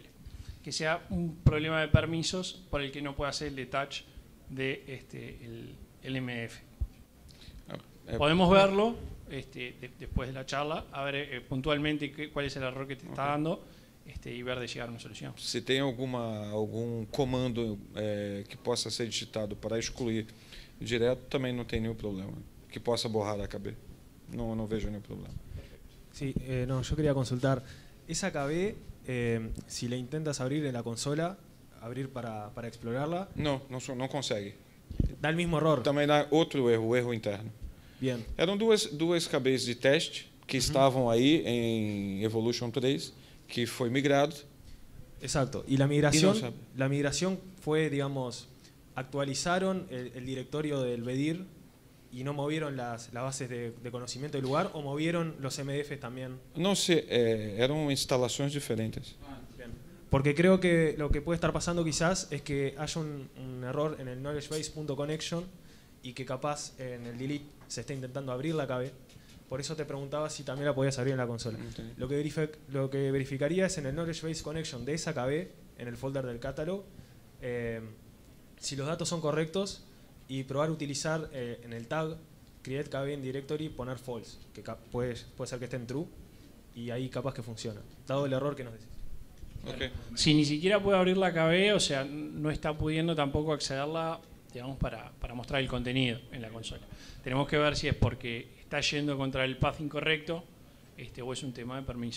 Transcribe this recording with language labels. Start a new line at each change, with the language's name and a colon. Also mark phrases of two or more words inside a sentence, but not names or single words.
Spanish: Que sea un problema de permisos por el que no pueda hacer el detach de el MDF. Podemos verlo después de la charla, a ver puntualmente cuál es el error que te está dando y ver de llegar a una solución.
Portuguese: Se tem algum comando que possa ser digitado para excluir direto, também não tem nenhum problema. Que possa borrar a KB. Não vejo nenhum problema.
Spanish: Sí, no, yo quería consultar. Esa KB, si la intentas abrir en la consola, abrir para explorarla,
Portuguese: Não consegue.
Spanish: da el mismo error.
Portuguese: Também dá outro erro, o erro interno.
Spanish: Bien.
Portuguese: Eram duas cabeças de teste que estavam aí em Evolution 3, que foi migrado.
Spanish: Exacto. Y la migración fue, digamos, actualizaron el directorio del BEDIR y no movieron las bases de conocimiento del lugar, o movieron los MDFs también.
Portuguese: Não sei, eram instalações diferentes.
Spanish: Bien. Porque creo que lo que puede estar pasando quizás es que haya un error en el knowledgebase.connection y que capaz en el delete se está intentando abrir la KB. Por eso te preguntaba si también la podías abrir en la consola. Lo que verificaría es en el
English: knowledge base connection
Spanish: de esa KB, en el folder del catálogo, si los datos son correctos, y probar utilizar en el tag
English: create KB in directory
Spanish: poner false, que puede ser que esté en true, y ahí capaz que funciona, dado el error que nos decís. Okay. Si ni siquiera puede abrir la KB, o sea, no está pudiendo tampoco accederla, digamos, para mostrar el contenido en la consola. Tenemos que ver si es porque está yendo contra el path incorrecto o es un tema de permiso.